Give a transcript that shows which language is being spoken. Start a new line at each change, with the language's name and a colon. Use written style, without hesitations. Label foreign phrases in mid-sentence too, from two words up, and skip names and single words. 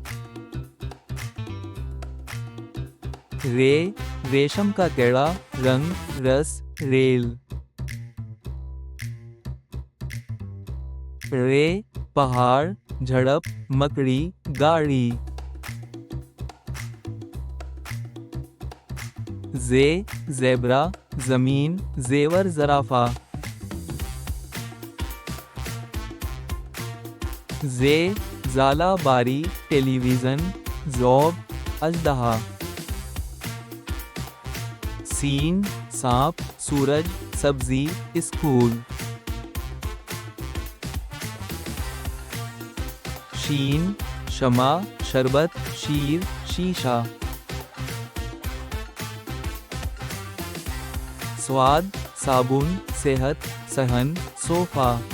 Hindi: रे रेशम का कीड़ा, रंग, रस, रेल। रे पहाड़, झड़प, मकड़ी, गाड़ी। जे ज़ेब्रा, ज़मीन, ज़ेवर, ज़राफ़ा। जे ज़ाला बारी, टेलीविज़न, ज़ौब, अजदहा। सीन सांप, सूरज, सब्जी, स्कूल। शीन शमा, शरबत, शीर, शीशा। स्वाद साबुन, सेहत, सहन, सोफा।